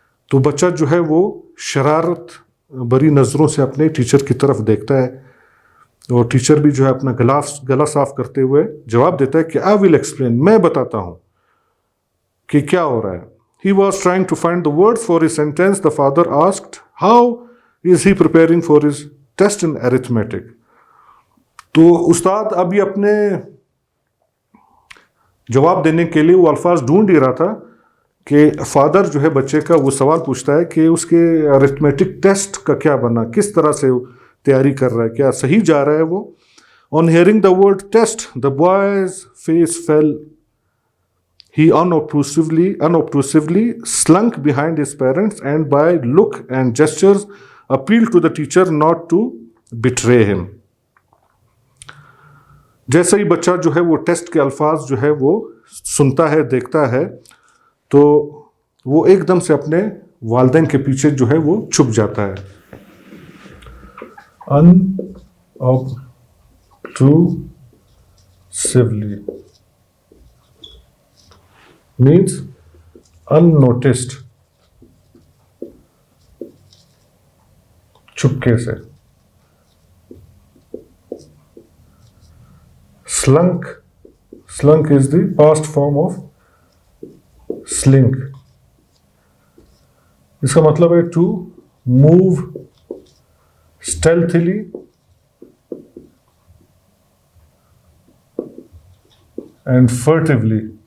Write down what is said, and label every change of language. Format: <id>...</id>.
<ur>تو بچہ جو ہے وہ شرارت بری نظروں سے اپنے ٹیچر کی طرف دیکھتا ہے اور ٹیچر بھی جو ہے اپنا گلا صاف کرتے ہوئے جواب دیتا ہے کہ</ur> <en>I will explain,</en> <ur>میں بتاتا ہوں کہ کیا ہو رہا ہے.</ur> <en>He was trying to find the words for his sentence. The father asked, how is he preparing for his test in arithmetic?</en> <ur>تو استاد اب یہ اپنے جواب دینے کے لیے وہ الفاظ ڈھونڈ ہی رہا تھا کہ فادر جو ہے بچے کا وہ سوال پوچھتا ہے کہ اس کے ارتھمیٹک ٹیسٹ کا کیا بنا, کس طرح سے تیاری کر رہا ہے, کیا صحیح جا رہا ہے وہ.</ur> <en>On hearing the word test, the boy's face fell. He unobtrusively slunk behind his parents and by look and gestures appealed to the teacher not to betray him.</en> <ur>جیسے ہی بچہ جو ہے وہ ٹیسٹ کے الفاظ جو ہے وہ سنتا ہے, دیکھتا ہے, تو وہ ایک دم سے اپنے والدین کے پیچھے جو ہے وہ چھپ جاتا ہے.</ur> <en>unobtrusively means unnoticed,</en> <ur>چپکے سے.</ur> <en>slunk is the past form of slink.</en> <ur>اس کا مطلب ہے</ur> <en>to move stealthily and furtively</en>